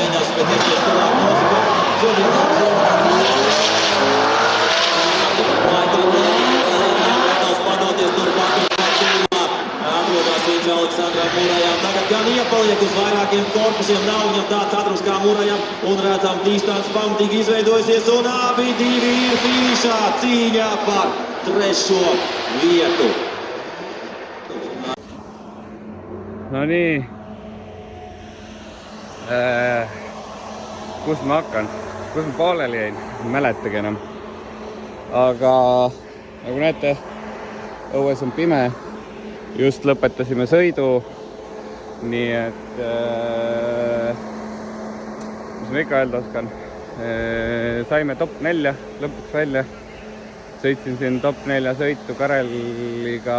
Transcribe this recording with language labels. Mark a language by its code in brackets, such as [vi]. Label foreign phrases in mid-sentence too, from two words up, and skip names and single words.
[lv] Aleksandram Murajam tagad gan iepaliek uz vairākiem korpusiem, nav viņam tāds ātrums kā Murajam, un redzam distance pamatīgi izveidojusies, un abi divi ir finišā cīņā par 3. vietu. [et] No nii. Kus ma hakkan? Kus ma pooleli jäin? Ei mäletagi enam. Aga nagu näete, õues on pime. Just lõpetasime sõidu, nii et mis ma ikka öelda oskan, saime top 4 lõpuks välja, sõitsin siin top 4 sõitu Kareliga